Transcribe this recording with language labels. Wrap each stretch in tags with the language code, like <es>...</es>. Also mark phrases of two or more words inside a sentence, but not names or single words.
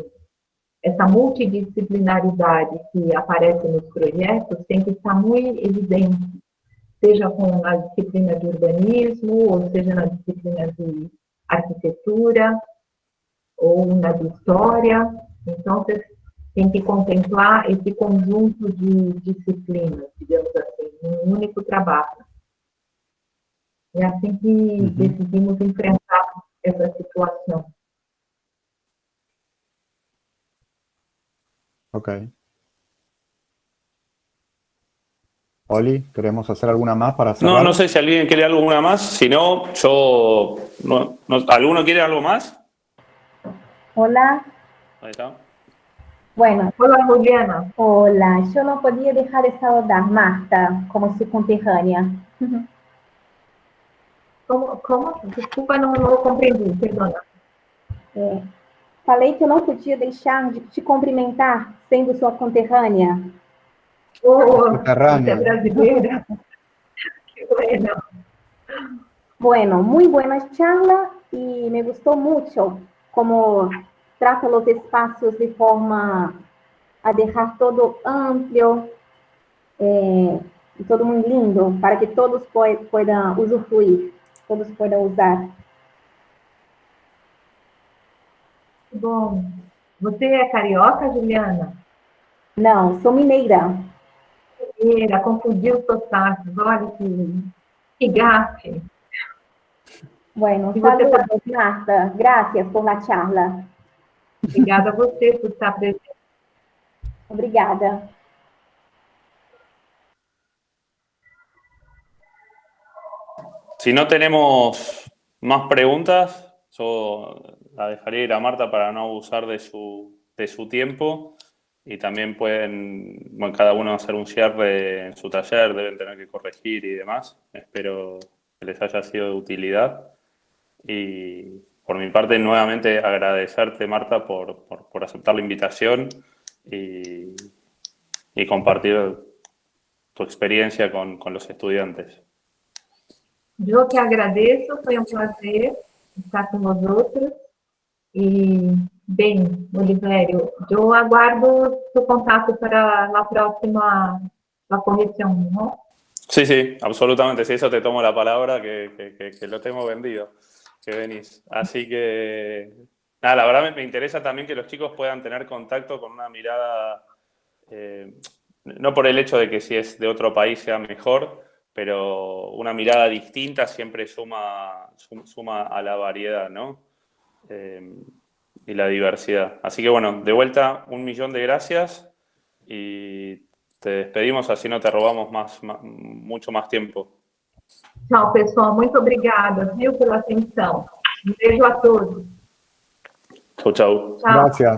<pt>Essa multidisciplinaridade que aparece nos projetos tem que estar muito evidente, seja com a disciplina de urbanismo, ou seja na disciplina de arquitetura, ou na de história. Então, você tem que contemplar esse conjunto de disciplinas, digamos assim, num único trabalho. É assim que decidimos enfrentar essa situação. Ok.</pt> <es>Oli, ¿queremos hacer alguna más para cerrar? No sé si alguien quiere alguna más. Si no, yo... ¿Alguno quiere algo más? Hola, Ahí está. bueno,</es> <pt>Olá, Juliana.</pt> <es>hola, yo no podía dejar de saludar Marta como su conterránea.</es> <pt>Como? Desculpa, não compreendi, perdona. Falei que eu não podia deixar de te cumprimentar sendo sua conterrânea. Você</pt> <es>Subterránea.</es> <pt>é brasileira?</pt> <es>Que bueno. Bueno, muy buena charla y me gustó mucho cómo trata los espacios de forma a dejar todo amplio y todo muy lindo para que todos puedan usufruir, todos puedan usar.</es> <pt>Bom, você é carioca, Juliana? Não, sou mineira. Mineira, confundiu os sotaques. Olha que gafe.</pt> <es>Bueno,</es> <pt>E você</pt> <es>saludos, Marta. Gracias por la charla.</es> <pt>Obrigada a você por estar presente. Obrigada.</pt> <es>Si no tenemos más preguntas, yo la dejaría ir a Marta para no abusar de su tiempo. Y también pueden, bueno, cada uno hacer un cierre en su taller, deben tener que corregir y demás. Espero que les haya sido de utilidad. Y por mi parte, nuevamente agradecerte, Marta, por aceptar la invitación y compartir tu experiencia con los estudiantes.</es> <pt>Eu que agradeço, foi um prazer estar com vosotros. E, bem, Olivério, eu aguardo seu contato para a próxima la correção, não?</pt> <es>Sí, sí, absolutamente. Si eso te tomo la palabra, que lo tengo vendido, que venís. Así que, nada, la verdad me interesa también que los chicos puedan tener contacto con una mirada, no por el hecho de que si es de otro país sea mejor, pero una mirada distinta siempre suma a la variedad, ¿no? Y la diversidad. Así que bueno, de vuelta, 1.000.000 de gracias y te despedimos, así no te robamos mucho más tiempo.</es> <pt>Tchau, pessoal. Muito obrigada, viu, pela atenção. Um beijo a todos.</pt> <es>Chau, chau.</es> <pt>Tchau.</pt> <es>Gracias.</es>